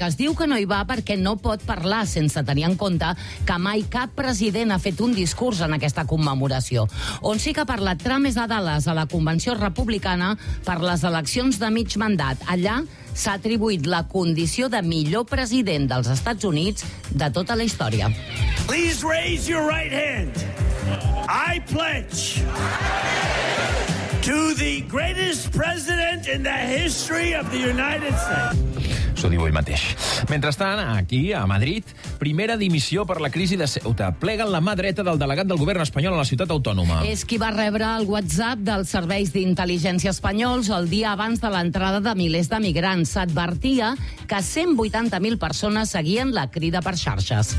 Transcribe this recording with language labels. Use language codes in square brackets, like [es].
[ca] Es diu que no hi va perquè no pot parlar sense tenir en compte que mai cap president ha fet un discurs en aquesta commemoració. On sí que ha parlat Trump és a Dallas, a la Convenció Republicana, per les eleccions de mig mandat. Allà s'ha atribuït la condició de millor president dels Estats Units de tota la història. [en] Please raise your right hand. I pledge to the greatest president in the history of the United States. [ca] Ho diu ell mateix. Mentrestant, aquí, a Madrid, primera dimissió per la crisi de Ceuta. Pleguen la mà dreta del delegat del govern espanyol a la ciutat autònoma. És qui va rebre el WhatsApp dels serveis d'intel·ligència espanyols el dia abans de l'entrada de milers de migrants. S'advertia que 180.000 persones seguien la crida per xarxes.